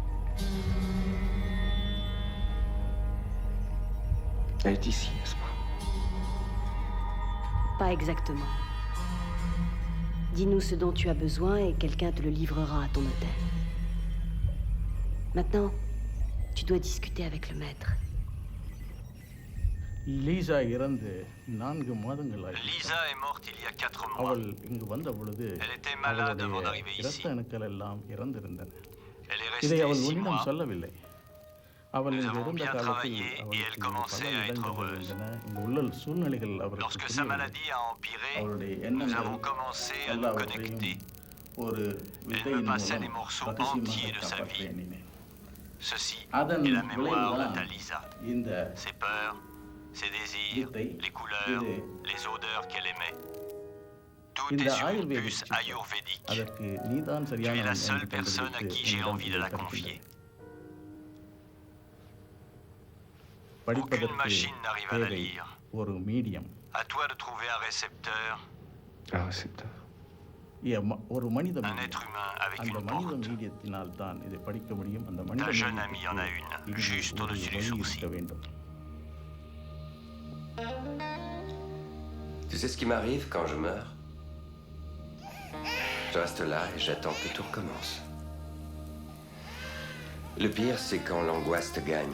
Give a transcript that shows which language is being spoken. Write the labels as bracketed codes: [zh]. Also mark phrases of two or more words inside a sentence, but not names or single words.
[fr] Elle est ici, n'est-ce pas? Pas exactement. Dis-nous ce dont tu as besoin et quelqu'un te le livrera à ton hôtel. Maintenant, tu dois discuter avec le maître. [ta] லீசா இறந்து 4 மாதங்கள் [fr] Lisa est morte il y a 4 mois. [ta] அவள் இங்கு வந்த பொழுது [fr] Elle était malade avant d'arriver ici. [ta] இரத்த அணுக்கள் எல்லாம் இறந்திருந்தன. [fr] Elle est [ta] இதை [fr] restée [ta] அவள் [fr] 6 [ta] உன்னிடம் [fr] mois. [ta] சொல்லவில்லை. அவள் [fr] Nous [ta] இங்கு [fr] avons [ta] இருந்த [fr] bien [ta] காலத்தில் [fr] travaillé et elle [ta] அவளுக்கு [fr] commençait à être [ta] பல [fr] heureuse. [ta] இருந்தன. இங்கு உள்ள சூழ்நிலைகள் அவருக்கு [fr] Lorsque sa maladie a empiré, [ta] அவளுடைய [fr] nous [ta] எண்ணங்கள் [fr] avons commencé à nous connecter. [ta] ஒரு [fr] Elle [ta] வித்தையின் [fr] me passait [ta] மூலம் [fr] des morceaux [ta] ரகசியமாக [fr] entiers de sa [ta] காப்பாற்ற [fr] vie. [ta] எண்ணினேன். [fr] Ceci [ta] அதன் [fr] est la mémoire de [ta] விளைவுதான் [fr] ta Lisa. [ta] இந்த [fr] Ses peurs, ses désirs, les couleurs, les odeurs qu'elle aimait. Tout [ta] இந்த [fr] est sur une [ta] ஆயுர்வேதிக் [fr] puce ayurvédique. [ta] அதற்கு நீதான் [fr] Tu [ta] சரியான [fr] es la seule personne à qui j'ai envie de la confier. Aucune machine n'arrive à la lire. [ta] ஒரு மீடியம் [fr] À toi de trouver un récepteur. Un récepteur. [ta] ஒரு மனித [fr] Un être humain avec [ta] அந்த [fr] une [ta] மனித [fr] porte. [ta] மீடியத்தினால் தான் இதை படிக்க முடியும். அந்த மனித [fr] Ta jeune amie en a une, juste au-dessus du sourcil. [ta] வேண்டும். [fr] Tu sais ce qui m'arrive quand je meurs? Je reste là et j'attends que tout recommence. Le pire, c'est quand l'angoisse te gagne.